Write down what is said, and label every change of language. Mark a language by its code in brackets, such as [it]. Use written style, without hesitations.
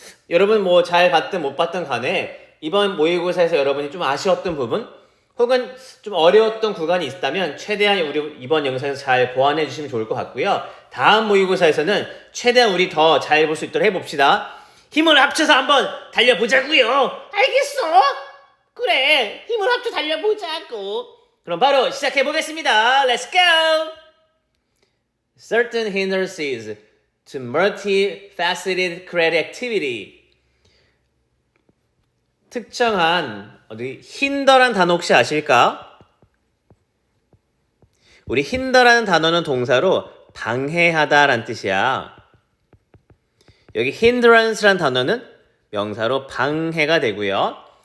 [ko] 여러분 뭐 잘 봤든 못 봤든 간에 이번 모의고사에서 여러분이 좀 아쉬웠던 부분 혹은 좀 어려웠던 구간이 있다면 최대한 우리 이번 영상에서 잘 보완해 주시면 좋을 것 같고요. 다음 모의고사에서는 최대한 우리 더 잘 볼 수 있도록 해봅시다. 힘을 합쳐서 한번 달려보자고요. 알겠어? 그래, 힘을 합쳐 달려보자고. 그럼 바로 시작해보겠습니다. [en] Let's go! Certain hindrances to multifaceted creative activity. [ko] 특정한 hinder란 단어 혹시 아실까? 우리 hinder라는 단어는 동사로 방해하다라는 뜻이야. 여기 hindrance란 단어는 명사로 방해가 되고요.